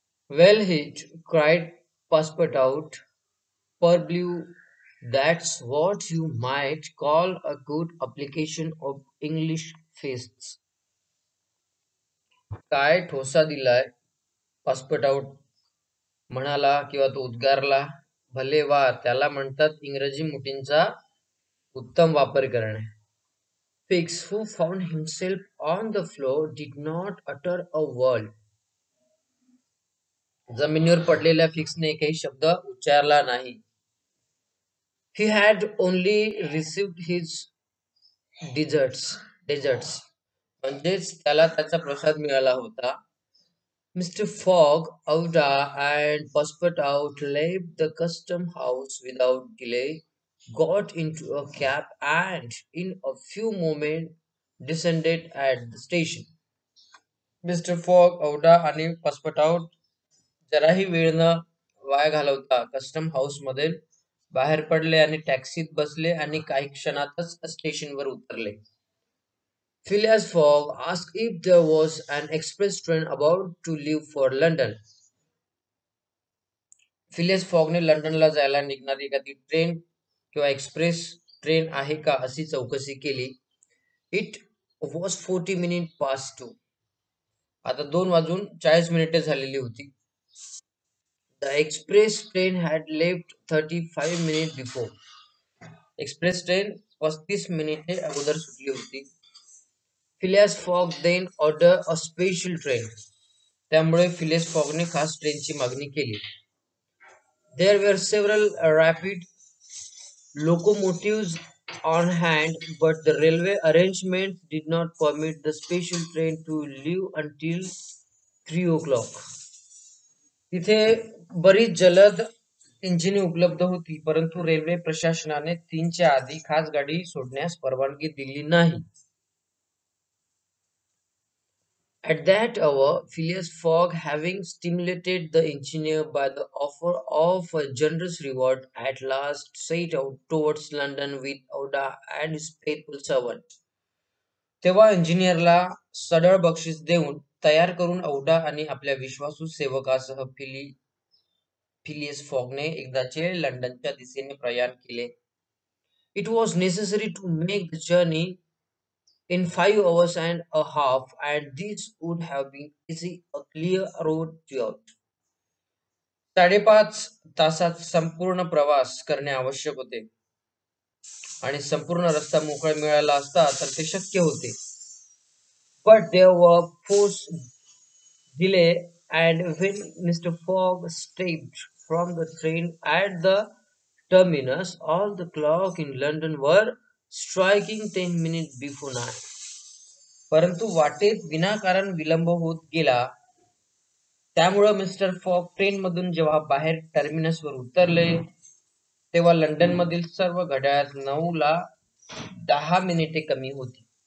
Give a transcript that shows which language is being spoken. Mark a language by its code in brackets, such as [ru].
[en] Well hit, cried Passepartout. Parbleu, that's what you might call a good application of English feasts. [mr] काय ठोसा दिलाय passport म्हणाला किंवा तो उद्गारला. भले वा, त्याला म्हणतात इंग्रजी मुठींचा उत्तम वापर करणे. [en] Fix, who found himself on the floor, did not utter a word. [mr] जमिनीवर पडलेल्या फिक्सने काही शब्द उच्चारला नाही. [en] He had only received his deserts [mr] म्हणजेच त्याला त्याचा प्रसाद मिळाला होता. [en] Mr. Fogg, Aouda, and Passepartout left the custom house without delay, got into a cab, and in a few moments descended at the station. [mr] Mister fog, औडा आणि पासपोर्टाउट जराही वेळ न वाया घालवता कस्टम हाऊस मध्ये बाहेर पडले आणि टॅक्सीत बसले आणि काही क्षणातच स्टेशनवर उतरले. [en] Phileas Fogg asked if there was an express train about to leave for London. [mr] Phileas फॉगने लंडनला जायला निघणारी एखादी ट्रेन किंवा एक्सप्रेस ट्रेन आहे का अशी चौकशी केली. [en] It was 40 minutes past 2. [mr] आता 2:40 झालेली होती. [en] The express train had left 35 minutes before. [mr] Express train 35 मिनिटे अगोदर सुटली होती. [en] Phileas fog then order a special train. [mr] त्यामुळे फिलियस फॉगने खास ट्रेनची मागणी केली. [en] There were several rapid locomotives on hand, but the railway arrangements did not permit the special train to leave until 3 o'clock. [mr] तिथे बरीच जलद इंजिने उपलब्ध होती, परंतु रेल्वे प्रशासनाने 3च्या आधी खास गाडी सोडण्यास परवानगी दिली नाही. [en] At that hour, Phileas Fogg, having stimulated the engineer by the offer of a generous reward, at last set out towards London with Oda and his faithful servant. [mr] तेव्हा इंजिनियरला सढळ बक्षीस देऊन तयार करून औडा आणि आपल्या विश्वासू सेवकासह फिलियस फॉगने एकदाचे लंडनच्या दिशेने प्रयाण केले. [en] It was necessary to make the journey in 5 hours and a half, and this would have been easy a clear road throughout. [mr] 5.5 तासात संपूर्ण प्रवास करणे आवश्यक होते आणि संपूर्ण रस्ता मोकळा मिळाला असता तर ते शक्य होते. [en] But there were forced delay, and when Mr. Fogg stepped from the train at the terminus, all the clock in London were striking 10 minutes before 9. [mr] परंतु वाटेत विनाकारण विलंब होत गेला. त्यामुळं मिस्टर फॉग ट्रेनमधून जेव्हा बाहेर टर्मिनसवर उतरले तेव्हा लंडन मधील सर्व घड्याळात 9:10 कमी होती.